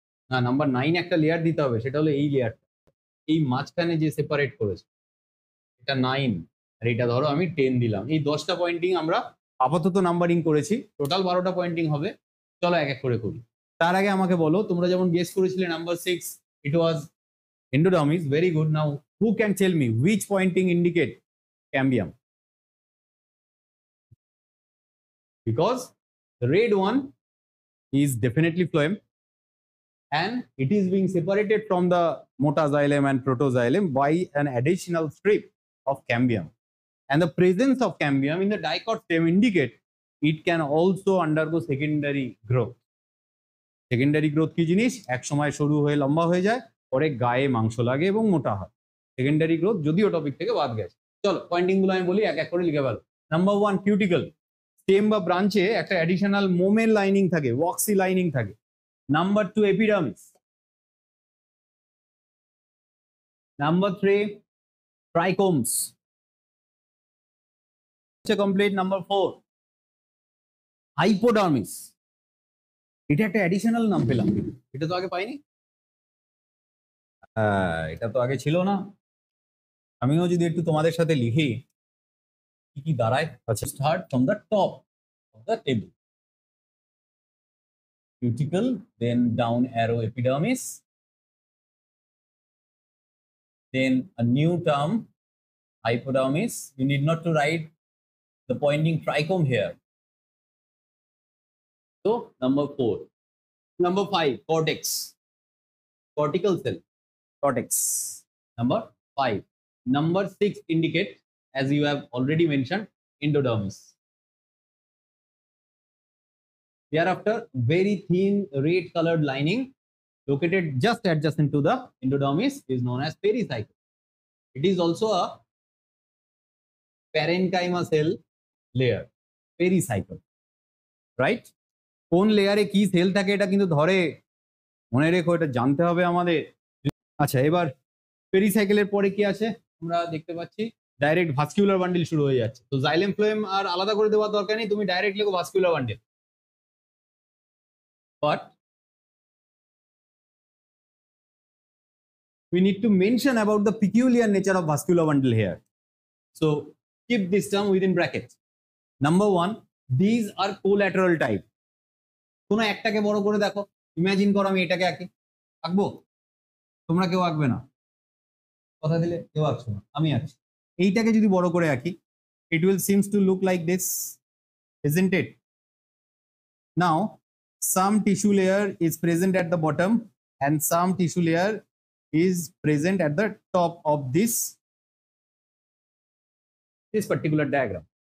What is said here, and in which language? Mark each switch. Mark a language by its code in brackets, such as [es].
[bn] না, নাম্বার 9 একটা লেয়ার দিতে হবে, সেটা হলো এই লেয়ারটা, এই মাঝখানে যে সেপারেট করেছে, এটা 9, আর এটা ধরো আমি 10 দিলাম। এই 10টা পয়েন্টিং আমরা আপাতত নাম্বারিং করেছি, টোটাল 12টা পয়েন্টিং হবে। চলো এক এক করে করি। তার আগে আমাকে বলো, তোমরা যেমন গেস করেছিলে number 6, [en] it was [bn] endodermis. [en] Very good. Now who can tell me which pointing indicate cambium? Because the red one is definitely phloem, and it is being separated from the motaxylem and protoxylem by an additional strip of cambium, and the presence of cambium in the dicot stem indicate it can also undergo secondary growth. [bn] Secondary growth কি জিনিস? এক সময় সরু হয়ে লম্বা হয়ে যায়, পরে গায়ে মাংস লাগে এবং মোটা হয়। সেকেন্ডারি গ্রোথ যদিও টপিক থেকে বাদ গেছে। চলো পয়েন্টিং গুলো আমি বলি, এক এক করে লিখে ফেলো। Number 1, cuticle. স্টেম বা ব্রাঞ্চে একটা অ্যাডিশনাল মোমের লাইনিং থাকে, ওয়াক্সি লাইনিং থাকে। Number 2, epidermis. Number 3, ট্রাইকোমস। Complete. Number 4, hypodermis. এটা একটা অ্যাডিশনাল নাম পেলাম, এটা তো আগে পাইনি। এটা তো আগে ছিল না। আমিও যদি একটু তোমাদের সাথে লিখি কি কি দাঁড়ায়। আচ্ছা, [en] Start from the top of the table, cuticle, then down arrow epidermis, then a new term hypodermis. You need not to write the pointing trichome here. So number 4. Number 5, cortex, cortical cell, cortex. Number 5. Number 6 indicate, as you have already mentioned, endodermis. Thereafter, very thin red colored lining located just adjacent to the endodermis is known as pericycle. It is also a [bn] parenchyma sell layer, pericycle, right? কোন লেয়ারে কি sell থাকে এটা কিন্তু ধরে, মনে রেখো, এটা জানতে হবে আমাদের। আচ্ছা, এবার পেরিসাইকেলের পরে কি আছে আমরা দেখতে পাচ্ছি, ডাইরেক্ট ভাস্কিউলার বান্ডিল শুরু হয়ে যাচ্ছে। তো জাইলেম ফ্লোয়েম আর আলাদা করে দেওয়ার দরকার নেই, তুমি ডাইরেক্ট লিখো ভাস্কিউলার bundle. [en] But we need to mention about the peculiar nature of vascular bundle here. So keep this term within brackets. Number one, these are collateral type. [bn] কোনো একটাকে বড় করে দেখো, ইমাজিন করো আমি এটাকে আঁকি, আঁকবো? তোমরা কেউ আঁকবে না, কথা দিলে কেউ আঁকছো না, আমি আঁকছি। এইটাকে যদি বড় করে আঁকি, [en] it will seems to look like this, isn't it? Now some tissue layer is present at the bottom and some tissue layer is present at the top of this particular diagram.